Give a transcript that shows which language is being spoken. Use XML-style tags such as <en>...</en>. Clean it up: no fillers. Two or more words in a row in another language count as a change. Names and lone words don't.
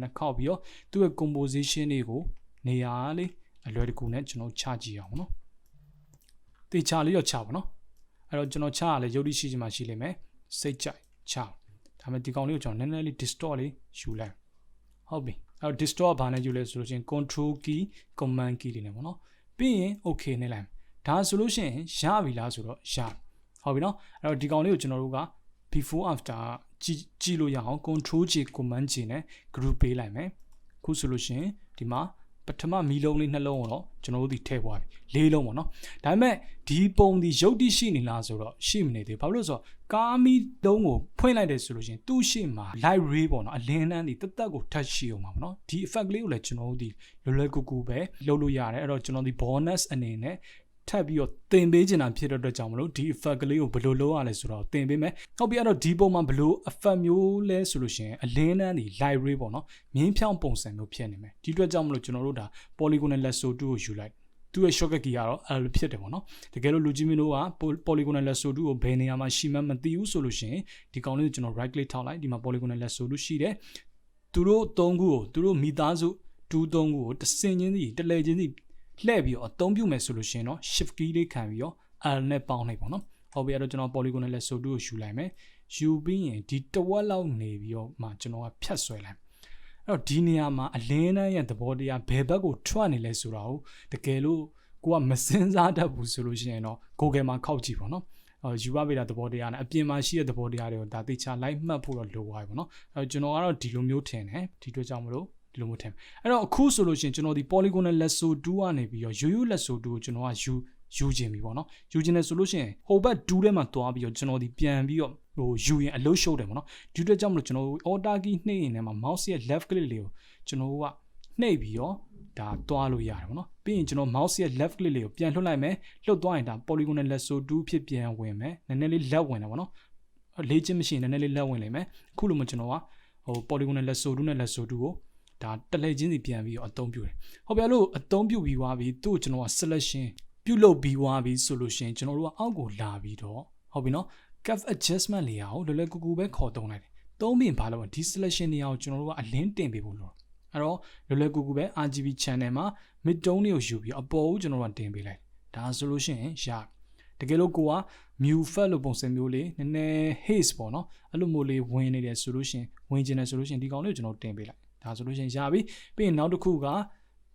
<my>နဲ့ခောက်ပြီးတော့သူ့ရဲ့ composition တွေကိုနေရာလေးအလွယ်တကူနဲ့ကျွန်တော်ချကြည့်အောင်နော်တေချာလေးတော့ချပါနော်အဲ့တော့ကျွန်တော်ချရလဲရုပ်တိရှိချင်မှရှိလိမ့်မယ်စိတ်ကြိုက်ချဒါပေမဲ့ဒီကောင် လေးကိုကျွန်တော်နည်းနည်းလေး distort လေးယူလိုက်ဟုတ်ပြီအဲ့တော့ distort ဘာနဲ့ယူလဲဆိုလို့ချင်း</my> <en>control key command key</en> <my>လေးနဲ့ပေါ့နော်ပြီးရင် okay နဲ့လိုက်ဒါဆို လို့ရှိရင်ရပြီလားဆိုတော့ရဟုတ်ပြီနော်အဲ့တော့ဒီကောင်လေးကိုကျွန်တော်တို့က</my> <en>before after</en> <my>ကြည့်လို့ရအောင်</my> <en>control J command J</en> <my>နဲ့ group ပေးလိုက်မယ်ခုဆိုလို့ရှိရင်ဒီမှာပထမမီလုံးလေးနှလုံးကိုတော့ကျွန်တော်တို့ဒီထည့်သွားပြီလေးလုံးပေါ့နော်ဒါပေမဲ့ဒီပုံဒီရုပ်တိရှိနေလားဆိုတော့ရှိမနေသေးဘာလို့လဲဆိုတော့ကားမီတုံးကိုဖွင့်လိုက်တယ်ဆိုလို့ရှိရင်သူ့ရှိမှာ</my> <en>light ray</en> <my>ပေါ့နော်အလင်းနှန်းဒီတက်တက်ကို touch ရှိအောင်ပါ ပေါ့နော်ဒီ effect လေးကိုလည်းကျွန်တော်တို့ဒီလွယ်ကူကူပဲလုပ်လို့ရတယ်အဲ့တော့ကျွန်တော်ဒီ bonus အနေနဲ့ထပ်ပြီးတော့သင်ပေးချင်တာဖြစ်တဲ့အတွက်ကြောင့်မလို့ဒီ effect ကလေးကိုဘယ်လိုလုပ်ရလဲဆိုတော့သင်ပေးမယ်ဟုတ်ပြီအဲ့တော့ဒီပုံမှာဘယ်လို effect မျိုးလဲဆိုလို့ရှိရင်အလင်းနှန်းဒီ</my> <en>light ray</en> <my>ပေါ့နော်မြင်းဖြောင်းပုံစံမျိုးဖြစ်နေမယ်ဒီအတွက်ကြောင့်မလို့ကျွန်တော်တို့ဒါ</my> <en>polygonal lasso tool</en> <my>ကိုယူလိုက်သူ့ရဲ့</my> <en>shortcut key</en> <my>ကတော့အဲ့လိုဖြစ်တယ်ပေါ့နော်တကယ်လို့လူကြီးမင်းတို့က</my> <en>polygonal lasso tool</en> <my>ကိုဘယ်နေရာမှာရှိမှမသိဘူးဆိုလို့ရှိရင်ဒီကောင်လေးကိုကျွန်တော်</my> <en>right click</en> <my>ထောက်လိုက်ဒီမှာ</my> <en>polygonal lasso tool</en> <my>ရှိ တယ်သူတို့၃ခုကိုသူတို့မိသားစု2-3ခုကိုတစ်စင်ချင်းစီတစ်လဲချင်းစီလှည့်ပြီးတော့အသုံးပြုမယ်ဆိုလို့ရှိရင်တော့</my> <en>shift key</en> <my>လေးခံပြီးတော့ L နဲ့ပေါင်းလိုက်ပေါ့နော်ဟုတ်ပြီအဲ့တော့ကျွန်တော်</my> <en>polygonal lasso tool</en> <my>ကိုယူလိုက်မယ်ယူပြီးရင်ဒီတဝက်လောက်နေပြီးတော့မှကျွန်တော်ကဖြတ်ဆွဲလိုက်အဲ့တော့ဒီနေရာမှာအလင်းတန်းရဲ့သဘောတရားဘယ်ဘက်ကိုထွက်နေလဲဆိုတာကိုတကယ်လို့ကိုကမစ င်စားတတ်ဘူးဆိုလို့ရှိရင်တော့ Google မှာခောက်ကြည့်ပေါ့နော်ယူပါဗေဒသဘောတရားနဲ့အပြင်မှာရှိတဲ့သဘောတရားတွေကိုဒါသိချလိုက်မှတ်ဖို့တော့လိုပါပြီပေါ့နော်အဲ့တော့ကျွန်တော်ကတော့ဒီလိုမျိုးထင်တယ်ဒီအတွက်ကြောင့်မလို့ဒီလိုမျိုးထင်အဲ့တော့အခုဆိုလို့ရှိရင်ကျွန်တော်ဒီ</my> <en>polygonal lasso tool</en> <my>ကနေပြီးတော့ရိုးရိုး</my> <en>lasso tool</en> <my>ကိုကျွန်တော်ကယူ ခြင်းပြီပေါ့နော်ယူခြင်းနဲ့ဆိုလို့ရှိရင်ဟိုဘက်2ထဲမှာတွားပြီးတော့ကျွန်တော်ဒီပြန်ပြီးတော့ဟိုယူရင်အလုပ်ရှုပ်တယ်ပေါ့နော်ဒီအတွက်ကြောင့်မလို့ကျွန်တော်</my> <en>alt key</en> <my>နှိပ်ရင်လည်း mouse ရဲ့</my> <en>left click</en> <my>လေးကိုကျွန်တော်ကနှိပ်ပြီးတော့ဒါတွားလို့ရတယ်ပေါ့နော် ပြီးရင်ကျွန်တော် mouse ရဲ့</my> <en>left click</en> <my>လေးကိုပြန်လှုပ်လိုက်မယ်လှုပ်သွားရင်ဒါ</my> <en>polygonal lasso tool</en> <my>ဖြစ်ပြန်ဝင်မယ်နည်းနည်းလေးလက်ဝင်တယ်ပေါ့နော်လေ့ကျင့်မရှိရင်နည်းနည်းလေးလက်ဝင်လိမ့်မယ်အခုလိုမှကျွန်တော်က ဟို</my> <en>polygonal lasso tool</en> <my>နဲ့</my> <en>lasso tool</en> <my>ကိုဒါတလဲချင်းစီပြန်ပြီးတော့အသုံးပြုတယ်ဟုတ်ပြီလို့အသုံးပြုပြီးွားပြီးသူ့ကိုကျွန်တော်က selection ပြုတ်လုပ်ပြီးွားပြီးဆိုလို့ရှိရင်ကျွန်တော်တို့ကအောက်ကိုလာပြီးတော့ဟုတ်ပြီနော်</my> <en>curve adjustment</en> <my>လေးအောင်လွယ်လွယ်ကူကူပဲခေါ်သုံးလိုက်တယ်သုံးပြီးဘာလို့ဒီ selection လေးအောင်ကျွန်တော်တို့ကအလင်းတင်ပေးဖို့လို့အဲ့တော့လွယ်လွယ်ကူကူပဲ</my> <en>RGB channel</en> <my>မှာ</my> <en>mid tone</en> <my>လေးကိုယူပြီးအပေါ်ကိုကျွန်တော်တို့ကတင်ပေးလိုက်ဒါဆိုလို့ရှိရင်ရတကယ်လို့ကိုက mu fat လို့ပုံစံမျိုးလေးနည်းနည်း haze ပေါ့နော်အဲ့လိုမျိုးလေးဝင်နေတယ်ဆိုလို့ရှိရင်ဝင်ကျင်တယ်ဆိုလို့ရှိရင်ဒီကောင်လေးကိုကျွန်တော်တင်ပေးလိုက်ဒါဆိုလို့ရှိရင်ရပြီပြီးရင်နောက်တစ်ခုက</my>